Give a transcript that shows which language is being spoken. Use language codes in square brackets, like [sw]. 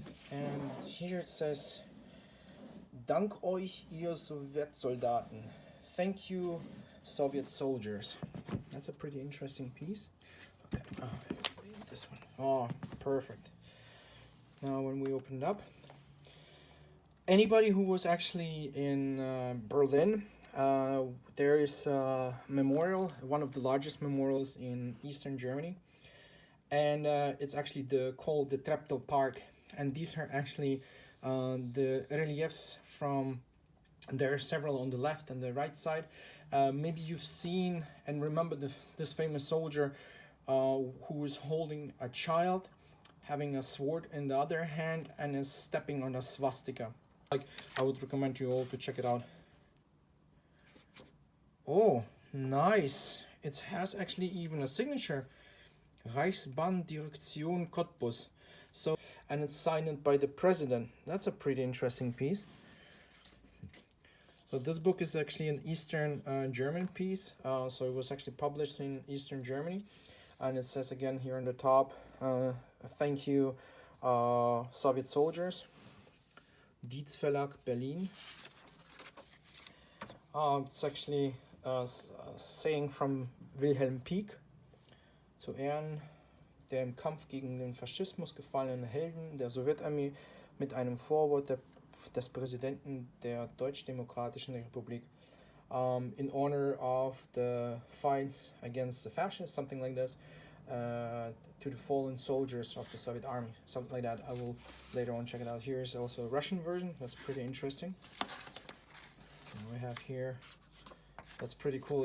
[en] And here it says, [de] Dank euch, ihr Sowjetsoldaten. [en] Thank you, Soviet soldiers. That's a pretty interesting piece. Okay, let's see this one. Oh, perfect. Now when we open it up, anybody who was actually in Berlin, there is a memorial, one of the largest memorials in Eastern Germany. And it's actually called the Treptow Park. And these are actually the reliefs from, there are several on the left and the right side. Maybe you've seen and remember this famous soldier who is holding a child, having a sword in the other hand, and is stepping on a swastika. I would recommend you all to check it out. Oh, nice. It has actually even a signature. [de] Reichsbahndirektion Cottbus. [en] So, and it's signed by the president. That's a pretty interesting piece. So this book is actually an Eastern German piece. So it was actually published in Eastern Germany. And it says again here on the top, thank you, Soviet soldiers. Dietz Verlag, Berlin. It's actually saying from [de] Wilhelm Pieck: Zu Ehren der im Kampf gegen den Faschismus gefallenen Helden der Sowjetarmee mit einem Vorwort des Präsidenten der Deutsch-Demokratischen Republik. [en] In honor of the fights against the fascists, something like this, to the fallen soldiers of the Soviet army, something like that. I will later on check it out. Here is also a Russian version. That's pretty interesting. And we have here, that's pretty cool.